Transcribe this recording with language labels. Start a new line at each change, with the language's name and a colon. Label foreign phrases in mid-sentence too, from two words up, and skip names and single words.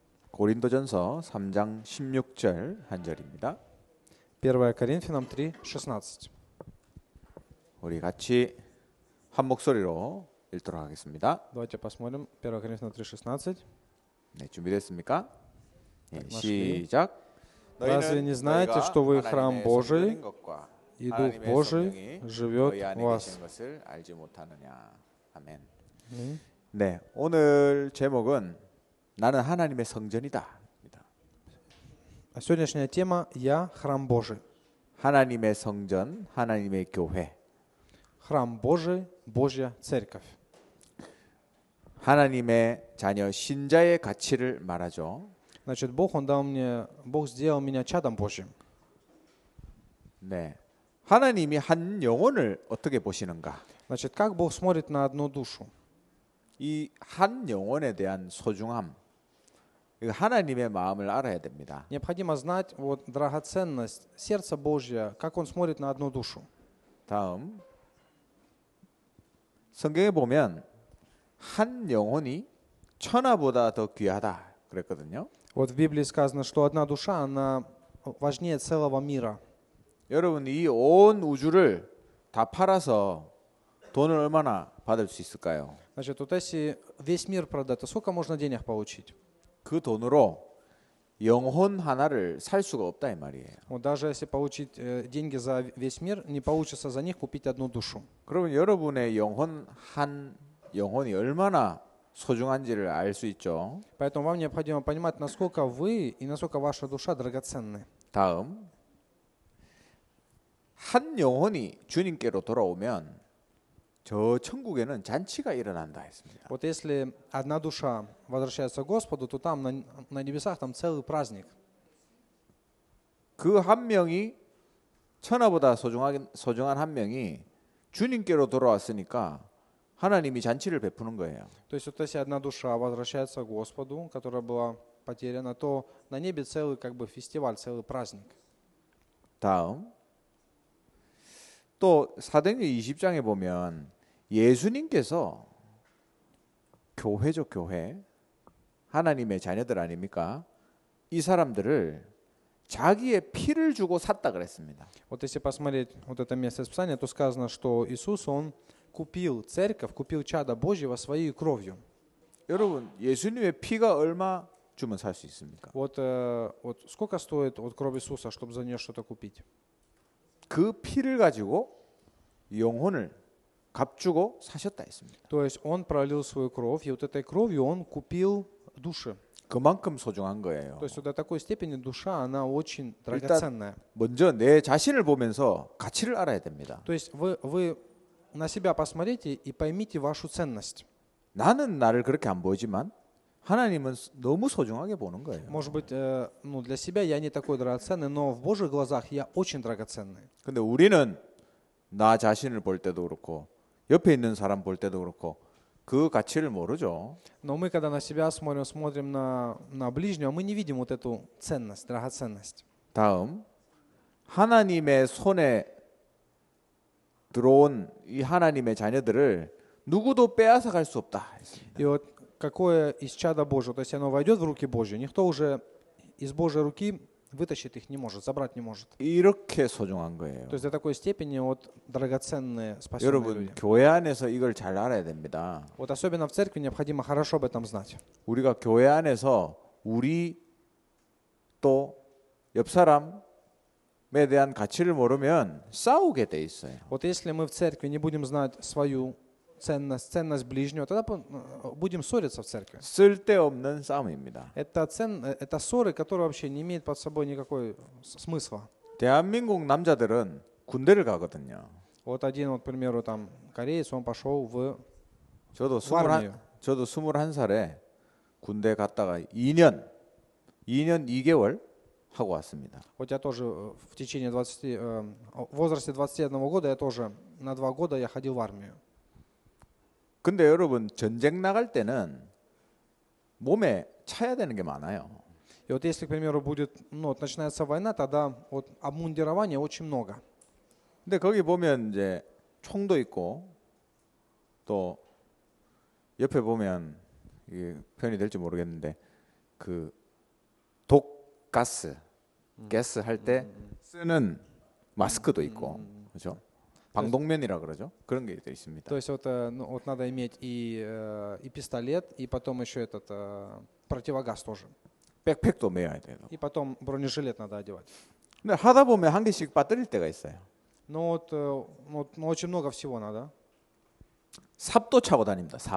Korean: 고린도전서 3장 16절 한 절입니다.
Russian: 1 Коринфянам 3:16.
Korean: 우리 같이 한 목소리로 읽도록 하겠습니다.
Russian: Давайте посмотрим 1 Коринфянам 3:16.
Korean: 네, 준비됐습니까? 네,
Russian: нашли.
Korean: 시작.
Russian: Разве не знаете, что вы храм Божий, и Дух Божий живет в вас?
Korean: 것을 알지 못하느냐. 아멘. 네. 네, 오늘 제목은 나는 하나님의 성전이다.
Russian: Сегодняшняя тема «Я храм Божий».
Korean: 하나님의 성전, 하나님의 교회.
Russian: Храм Божий, Божья церковь.
Korean: 하나님의 자녀 신자의 가치를 말하죠.
Russian: Значит, Бог сделал меня чадом Божьим.
Korean: 네, 하나님이 한 영혼을 어떻게 보시는가?
Russian: Значит, как Бог смотрит на одну душу?
Korean: 이 한 영혼에 대한 소중함, 이거 하나님의 마음을 알아야 됩니다.
Russian: Необходимо знать вот драгоценность сердца Божьего, как Он смотрит на одну душу.
Korean: 다음, 성경에 보면 한 영혼이 천하보다 더 귀하다 그랬거든요.
Russian: Вот в Библии сказано, что одна душа, она важнее целого мира.
Korean: 여러분, 이 온 우주를 다 팔아서 돈을 얼마나 받을 수 있을까요?
Russian: Значит, вот если весь мир продать, то сколько можно денег получить?
Korean: 그 돈으로 영혼 하나를 살 수가 없다 이 말이에요.
Russian: Вот даже если получить деньги за весь мир, не получится за них купить одну душу.
Korean: 그러면 여러분의 영혼 한 영혼이 얼마나 소중한지를 알 수 있죠.
Russian: Поэтому вам необходимо понимать, насколько вы и насколько ваша душа драгоценны.
Korean: 다음, 한 영혼이 주님께로 돌아오면 저 천국에는 잔치가 일어난다 했습니다.
Russian: Вот если одна душа возвращается к Господу, то там на небесах там целый праздник.
Korean: 그 한 명이 천하보다 소중한 한 명이 주님께로 돌아왔으니까 하나님이 잔치를 베푸는 거예요.
Russian: То есть вот если одна душа возвращается к Господу, которая была потеряна, то на небе целый как бы фестиваль, целый праздник.
Korean: 다음, 또 사도행전 20장에 보면 예수님께서 교회죠, 교회. 하나님의 자녀들 아닙니까? 이 사람들을 자기의 피를 주고 샀다 그랬습니다.
Russian: Вот если посмотреть вот это место из Писания, то сказано, что Иисус, Он купил церковь, купил чадо Божьего своей кровью.
Korean: 여러분, 예수님의 피가 얼마 주면 살 수 있습니까?
Russian: Вот сколько стоит вот кровь Иисуса, чтобы за нее что-то купить?
Korean: 그 피를 가지고 영혼을 값주고 사셨다 했습니다.
Russian: То есть Он пролил свою кровь, и вот этой кровью Он купил души.
Korean: 그만큼 소중한 거예요.
Russian: То есть вот до такой степени душа, она очень драгоценная.
Korean: 먼저 내 자신을 보면서 가치를 알아야 됩니다.
Russian: То есть вы на себя посмотрите и поймите вашу ценность.
Korean: 나는 나를 그렇게 안 보지만 하나님은 너무 소중하게 보는 거예요.
Russian: Может быть, для себя я не такой драгоценный, но в Божьих глазах я очень драгоценный.
Korean: 근데 우리는 나 자신을 볼 때도 그렇고 옆에 있는 사람 볼 때도 그렇고 그 가치를 모르죠.
Russian: Но мы, когда на себя смотрим на ближнего, мы не видим вот эту ценность, драгоценность.
Korean: 다음, 하나님의 손에 들어온 이 하나님의 자녀들을 누구도 빼앗아 갈 수 없다.
Russian: И вот какое из чада Божьего, то есть оно войдет в руки Божьи, никто уже из Божьей руки вытащить их не может, забрать не может.
Korean: 이렇게 소중한 거예요.
Russian: То есть до такой степени вот драгоценные спасенные
Korean: 여러분,
Russian: люди.
Korean: 교회 안에서 이걸 잘 알아야 됩니다.
Russian: Вот особенно в церкви необходимо хорошо об этом знать.
Korean: 우리가 교회 안에서 우리 또 옆 사람에 대한 가치를 모르면 싸우게 돼 있어요.
Russian: Вот если мы в церкви не будем знать свою ценность ближнего, тогда будем ссориться в церкви.
Korean: 쓸데없는 싸움입니다.
Russian: Это ссоры, которые вообще не имеют под собой никакой смысла.
Korean: 대한민국 남자들은 군대를 가거든요.
Russian: Вот один, к примеру, там кореец, он пошел в
Korean: 저도
Russian: армию.
Korean: 21살에 군대 갔다가 2년 2개월 하고 왔습니다.
Russian: Вот я тоже в течение в возрасте 21 года, я тоже на 2 года я ходил в армию.
Korean: 근데 여러분, 전쟁 나갈 때는 몸에 차야 되는 게 많아요.
Russian: И вот если, к примеру, начинается война, тогда вот обмундирования очень много.
Korean: 근데 거기 보면 이제 총도 있고 또 옆에 보면 이게 표현이 될지 모르겠는데 그 독가스, 가스 할 때 쓰는 마스크도 있고, 그렇죠? 방독면이라 그러죠. 그런 게 있습니다.
Russian: То есть вот, ну, вот надо иметь и пистолет, и потом еще этот противогаз тоже.
Korean: 백팩도 메어야 돼요.
Russian: И потом бронежилет надо одевать.
Korean: 근데 하다 보면 한 개씩 빠뜨릴 때가 있어요.
Russian: Но ну, очень много всего надо.
Korean: 삽도 차고 다닙니다. 삽.